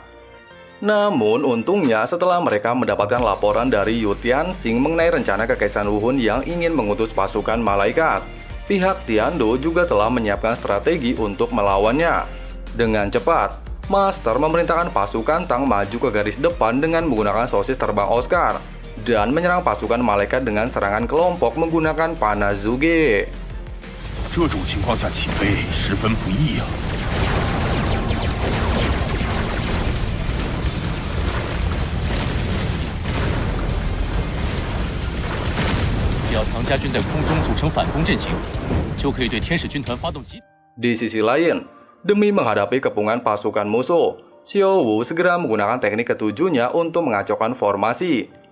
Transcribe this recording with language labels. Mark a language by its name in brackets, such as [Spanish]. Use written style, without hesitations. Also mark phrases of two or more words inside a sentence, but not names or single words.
[Indonesian] Namun untungnya setelah mereka mendapatkan laporan dari Yu Tianxing mengenai rencana Kekaisaran Wuhun yang ingin mengutus pasukan malaikat, pihak Tiandou juga telah menyiapkan strategi untuk melawannya. Dengan cepat, Master memerintahkan pasukan Tang maju ke garis depan dengan menggunakan sosis terbang Oscar dan menyerang pasukan malaikat dengan serangan kelompok menggunakan panah Zuge. [Chinese] 这种情况下起飞十分不易啊！只要唐家军在空中组成反攻阵型，就可以对天使军团发动击。 [Indonesian] Di sisi lain, demi menghadapi kepungan pasukan musuh, Xiao Wu segera menggunakan teknik ketujuhnya untuk mengacaukan formasi.